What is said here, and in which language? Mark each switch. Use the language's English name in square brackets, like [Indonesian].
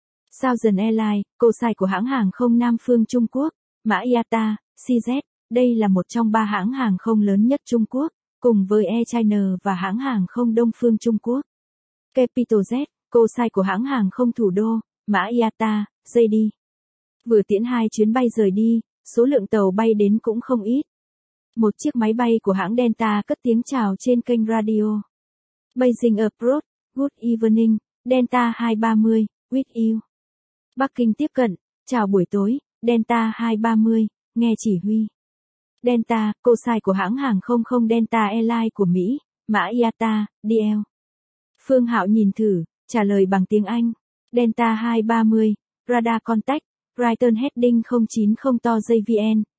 [Vietnamese] Southern Airlines, cosign của hãng hàng không Nam Phương Trung Quốc, mã IATA, CZ, đây là một trong ba hãng hàng không lớn nhất Trung Quốc, cùng với Air China và hãng hàng không Đông Phương Trung Quốc. Capital Z, cosign của hãng hàng không thủ đô, mã IATA, JD. Vừa tiễn hai chuyến bay rời đi, số lượng tàu bay đến cũng không ít. Một chiếc máy bay của hãng Delta cất tiếng chào trên kênh radio. [English] Beijing Approach, Good Evening, Delta 230, with you. [Vietnamese] Bắc Kinh tiếp cận, chào buổi tối, Delta 230, nghe chỉ huy. Delta, cosign của hãng hàng không không Delta Airlines của Mỹ, mã IATA, DL. Phương Hạo nhìn thử, trả lời bằng tiếng Anh. [English] Delta 230, radar contact, Brighton Heading 090 to JVN.